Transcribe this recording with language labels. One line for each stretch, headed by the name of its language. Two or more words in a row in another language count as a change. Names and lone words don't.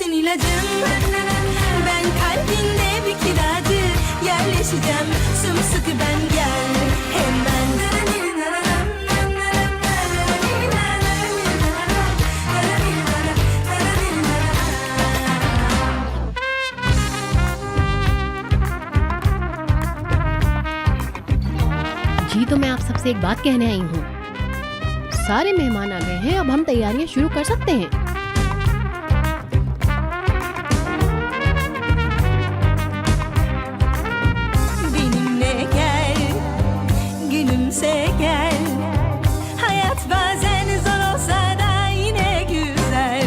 Turkish: ilacım. Ben kalbinde bir kiracı, yerleşeceğim sımsıkı ben, gel hemen.
Hindi: जी तो मैं आप सबसे एक बात कहने आई हूँ। सारे मेहमान आ गए हैं, अब हम तैयारियां शुरू कर सकते हैं।
Turkish: Benimle gel, gülümse gel. Hayat bazen zor olsa da yine güzel.